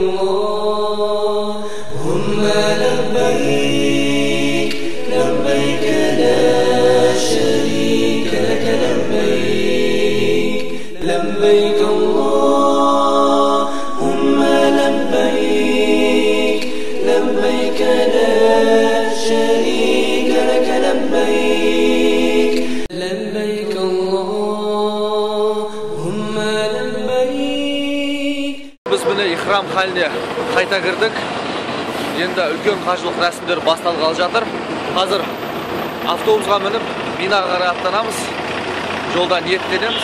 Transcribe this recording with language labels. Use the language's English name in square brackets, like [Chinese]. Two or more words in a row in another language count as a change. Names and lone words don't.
[Arabic] اللهم لبيك لبيك لا شريك لك لبيك لبيك اللهم لبيك لبيك لا شريك لك لبيك لبيك اللهم لبيك. [Kazakh] Biz міне ихрам халіне қайта кірдік. Енді үлкен қажылық рәсімдер басталғалы жатыр. Қазір автобусқа мініп Минаға қарай аттанамыз. Жолда ниеттенеміз.